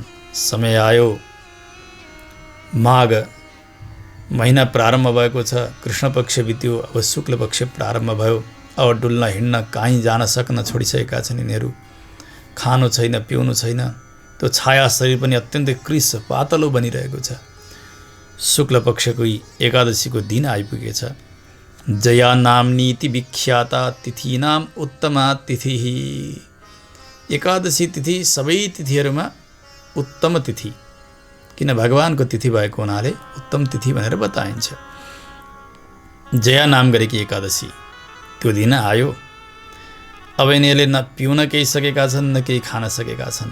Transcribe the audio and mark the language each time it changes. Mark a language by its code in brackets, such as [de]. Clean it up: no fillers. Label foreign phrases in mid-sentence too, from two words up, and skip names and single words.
[ne] समय आयो, माघ महिना प्रारम्भ भएको छ, कृष्ण पक्ष बित्यो, अब शुक्ल पक्ष प्रारम्भ भयो। अब डुल्न हिँड्न कहीँ जान सक्न छोडिसकेका छन् यिनीहरू। खानु छैन, पिउनु छैन। त्यो छाया शरीर पनि अत्यन्तै कृश पातलो बनिरहेको छ। शुक्ल पक्षको एकादशीको दिन आइपुगेछ। [sa] जया नाम्नीति विख्याता तिथीनाम उत्तमा तिथि। [ne] एकादशी तिथि सबै तिथिहरूमा उत्तम तिथि, किन भगवानको तिथि भएको हुनाले उत्तम तिथि भनेर बताइन्छ। जया नाम गरेकी एकादशी, त्यो दिन आयो। अब यिनीहरूले न पिउन केही सकेका छन्, न केही खान सकेका छन्।